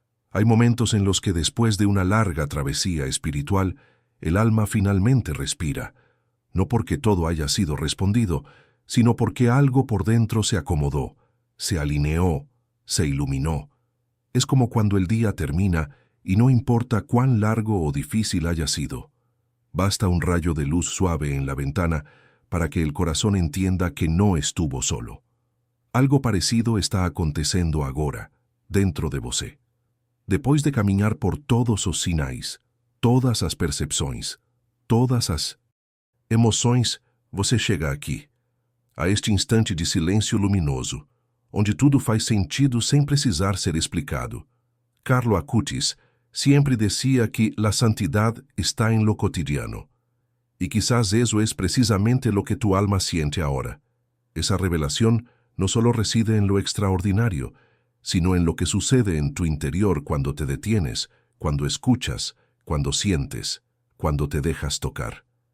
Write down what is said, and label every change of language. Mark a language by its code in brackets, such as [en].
[es] Hay momentos en los que después de una larga travesía espiritual, el alma finalmente respira, no porque todo haya sido respondido, sino porque algo por dentro se acomodó, se alineó, se iluminó. Es como cuando el día termina y no importa cuán largo o difícil haya sido. Basta un rayo de luz suave en la ventana para que el corazón entienda que no estuvo solo. [pt] Algo parecido está acontecendo agora, dentro de você. Depois de caminhar por todos os sinais, todas as percepções, todas as emoções, você chega aqui, a este instante de silêncio luminoso, onde tudo faz sentido sem precisar ser explicado. [es] Carlo Acutis siempre decía que la santidad está en lo cotidiano, y quizás eso es precisamente lo que tu alma siente ahora. Esa revelación no solo reside en lo extraordinario, sino en lo que sucede en tu interior cuando te detienes, cuando escuchas, cuando sientes, cuando te dejas tocar.